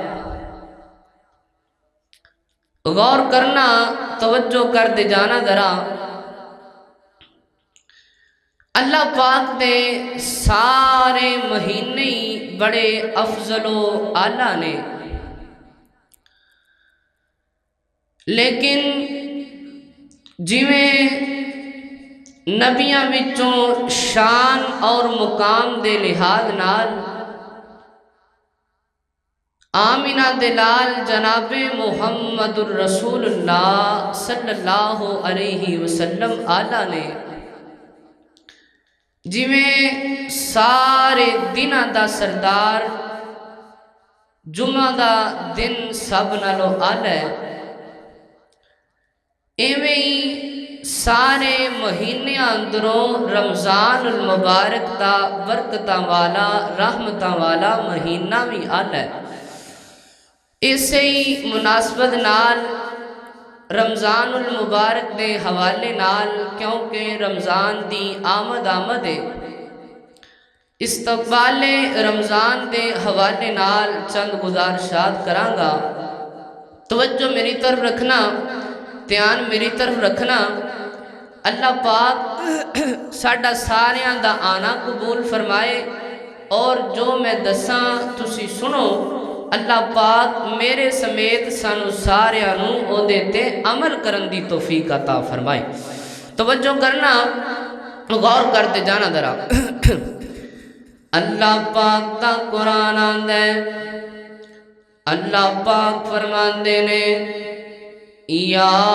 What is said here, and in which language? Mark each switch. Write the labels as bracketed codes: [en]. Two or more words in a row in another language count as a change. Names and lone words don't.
[pa] غور کرنا، توجہ کر دے جانا ذرا۔ اللہ پاک دے سارے مہینے ہی بڑے افضل و اعلیٰ نے، لیکن جویں نبیاں وچوں شان اور مقام دے لحاظ نال آمینہ دلال جناب محمد الرسول اللہ [ar] صلی اللہ علیہ وسلم [pa] آلہ نے، جویں سارے دناں دا سردار جمعہ دا دن سب نالو آلہ ہے، ایویں ہی سارے مہینے اندروں رمضان المبارک دا برکتاں والا رحمتاں والا مہینہ بھی آلہ ہے۔ اسے ہی مناسبت نال رمضان المبارک دے حوالے نال، کیونکہ رمضان دی آمد ہے، استقبال رمضان دے حوالے نال چند گزارشات کرانگا۔ توجہ میری طرف رکھنا، دھیان میری طرف رکھنا۔ اللہ پاک ساڈا ساریاں دا آنا قبول فرمائے، اور جو میں دساں تسی سنو، اللہ پاک میرے سمیت سانو ساریاں نو او دیتے عمل کرن دی توفیق عطا فرمائے۔ توجہ کرنا، غور کرتے جانا ذرا۔ اللہ پاک دا قرآن آندا ہے، اللہ پاک فرماندے نے، یا